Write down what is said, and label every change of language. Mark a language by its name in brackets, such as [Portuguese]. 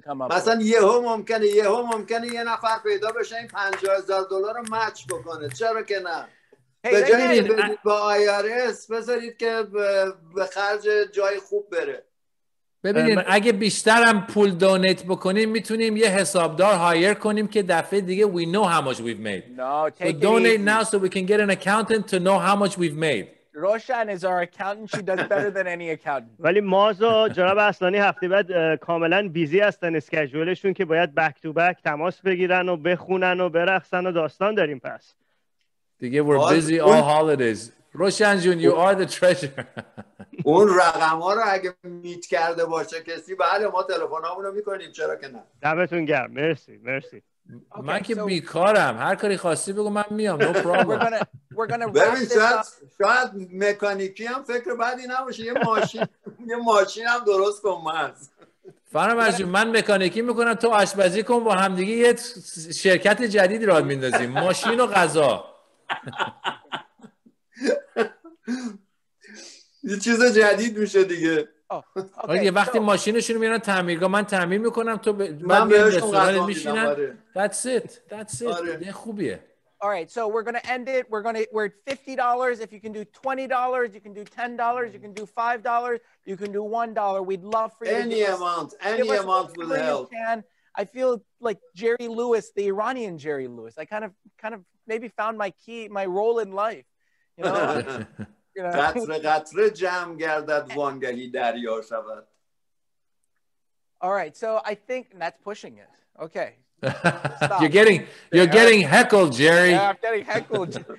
[Persian] مثلا یهو ممکنه یه نفر پیدا بشه این $50,000 رو مچ بکنه. چرا که نه؟ به جایی بدید با IRS بذارید که به خرج جای خوب بره. ببینید اگه بیشترم پول دونیت بکنیم میتونیم یه حسابدار هایر کنیم که دفعه دیگه [English] we know how much we've made. No, so donate now so we can get an accountant to know how much we've made. Roshan is our accountant. She does better than any accountant. [Persian] ولی ماز و جناب اصلانی هفته بعد کاملا بیزی هستن اسکیجولشون که باید بک تو بک تماس بگیرن و بخونن و برقصن و داستان داریم پس. [English] دیگه we're busy all holidays. Roshan Jun, you are the treasure. [Persian] اون رقم‌ها رو اگه میت کرده باشه کسی بله ما تلفنامونو میکنیم چرا که نه. دمتون گرم. مرسی. من که بیکارم. هر کاری خواستی بگو من میام. No problem. ببین شاید مکانیکی هم فکر بدی نباشه. یه ماشین هم درست کن ماز. فرامرز جون من مکانیکی میکنم تو آشپزی کن با همدیگه یه شرکت جدیدی راه میندازیم. ماشین و غذا. یه چیز جدید میشه دیگه. یه وقتی ماشینشون رو میارن تعمیرگاه من تعمیر میکنم تو من رستوران میشینم. [English] That's it. [Persian] یه خوبیه. [English] All right, so we're going to end it. We're at $50. If you can do $20, you can do $10, you can do $5, you can do $1. We'd love for you any amount will help. I feel like Jerry Lewis, the Iranian Jerry Lewis. I kind of maybe found my role in life. You know? [Persian] قطره جمع گردد وانگهی دریا شود. [English] All right, so I think that's pushing it. Okay. You're getting heckled, Jerry. Yeah, I'm getting heckled.